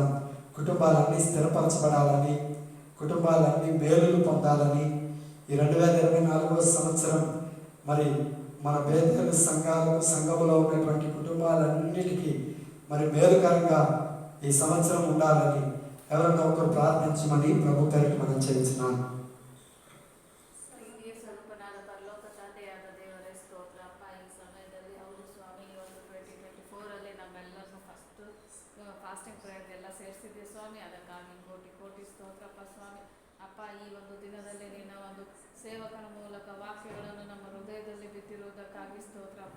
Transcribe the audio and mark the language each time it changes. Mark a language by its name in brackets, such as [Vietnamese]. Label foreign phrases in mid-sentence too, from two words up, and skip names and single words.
[Telugu] కుటుంబాలన్నీ స్థిరపరచబడాలని, కుటుంబాలన్నీ మేలులు పొందాలని, ఈ 2024 సంవత్సరం మరి మన బేదల సంఘంలో ఉన్నటువంటి కుటుంబాలన్నిటికీ మరి మేలుకరంగా ఈ సంవత్సరం ఉండాలని ఎవరన్నా ఒకరు ప్రార్థించమని ప్రభు పేరిట మనం చేస్తున్నాం. [Kannada] ಫಾಸ್ಟಿಂಗ್ ಪ್ರೇಯರ್ ಎಲ್ಲ ಸೇರಿಸಿದ್ದೆ ಸ್ವಾಮಿ, ಅದಕ್ಕಾಗಿ ಕೋಟಿ ಕೋಟಿ ಸ್ತೋತ್ರಪ್ಪ ಸ್ವಾಮಿ. ಅಪ್ಪ, ಈ ಒಂದು ದಿನದಲ್ಲಿ ನಿನ್ನ ಒಂದು ಸೇವಕನ ಮೂಲಕ ವಾಕ್ಯಗಳನ್ನು ನಮ್ಮ ಹೃದಯದಲ್ಲಿ ಬಿತ್ತಿರುವುದಕ್ಕಾಗಿ ಸ್ತೋತ್ರಪ್ಪ.